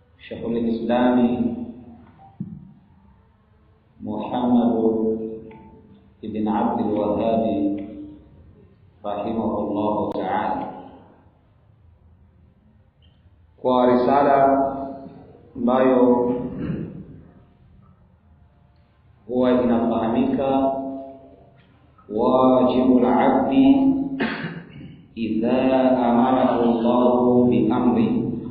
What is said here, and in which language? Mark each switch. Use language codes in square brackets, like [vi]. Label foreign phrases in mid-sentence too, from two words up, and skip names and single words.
[ar] شيخ الإسلام محمد بن عبد الوهاب رحمه الله تعالى [sw] kwa risala ambayo huwa inafahamika [ar] واجب العبد إذا أمره الله بأمر.